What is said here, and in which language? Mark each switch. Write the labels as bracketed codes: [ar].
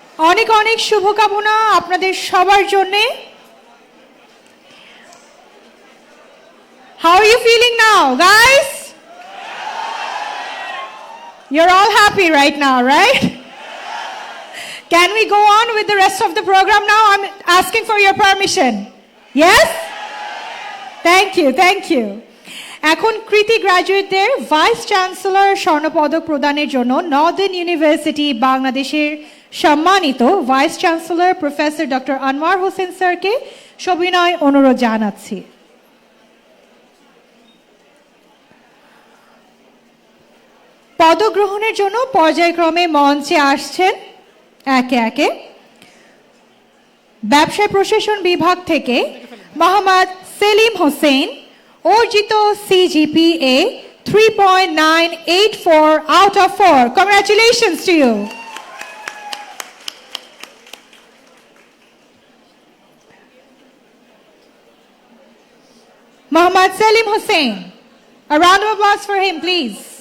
[bn] অনেক অনেক শুভকামনা আপনাদের সবার জন্য। [en] How are you feeling now, guys? You're all happy right now, right? Can we go on with the rest of the program now? I'm asking for your permission. Yes? Thank you, thank you. [bn] এখন কৃতি গ্র্যাজুয়েটদের vice chancellor স্বর্ণপদক প্রদানের জন্য Northern university বাংলাদেশের সম্মানিত vice chancellor professor doctor Anwar Hossain স্যারকে সবিনয় অনুরোধ জানাচ্ছি। পদগ্রহণের জন্য পর্যায়ক্রমে মঞ্চে আসছেন একে একে ব্যবসায় প্রশাসন বিভাগ থেকে মোহাম্মদ সেলিম হোসেন, অর্জিত CGPA 3.984 out of 4. [en] Congratulations to you. Mohammad Salim Hussain. A round of applause for him, please.